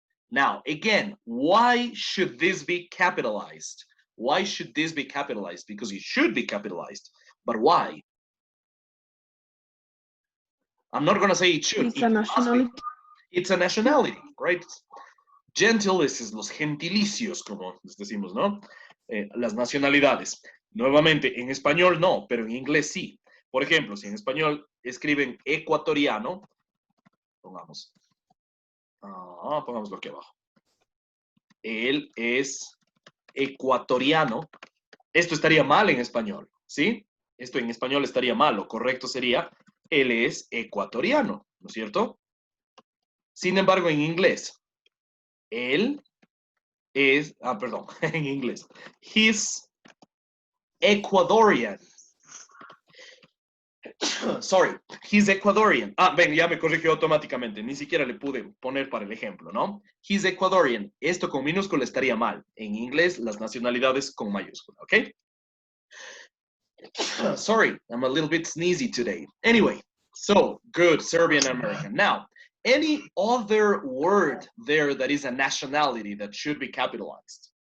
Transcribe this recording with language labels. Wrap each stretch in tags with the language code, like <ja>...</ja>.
<en>Now, again, why should this be capitalized? Why should this be capitalized? Because it should be capitalized, but why? I'm not going to say it should. It's a nationality. It's a nationality, right?</en> <es>Gentiles, los gentilicios, como les decimos, ¿no? Las nacionalidades. Nuevamente, en español no, pero en inglés sí. Por ejemplo, si en español escriben ecuatoriano, pongámoslo aquí abajo. Él es ecuatoriano. Esto estaría mal en español, ¿sí? Esto en español estaría mal. Lo correcto sería, él es ecuatoriano, ¿no es cierto? Sin embargo, en inglés, él es, perdón, en inglés,</es> <en>he's Ecuadorian. Sorry, he's Ecuadorian.</en> <es>Ven, ya me corrigió automáticamente. Ni siquiera le pude poner para el ejemplo, ¿no?</es> <en>He's Ecuadorian.</en> <es>Esto con minúscula estaría mal. En inglés, las nacionalidades con mayúscula, ¿ok?</es> <en>Sorry, I'm a little bit sneezy today. Anyway, so, good, Serbian American. Now, any other word there that is a nationality that should be capitalized?</en>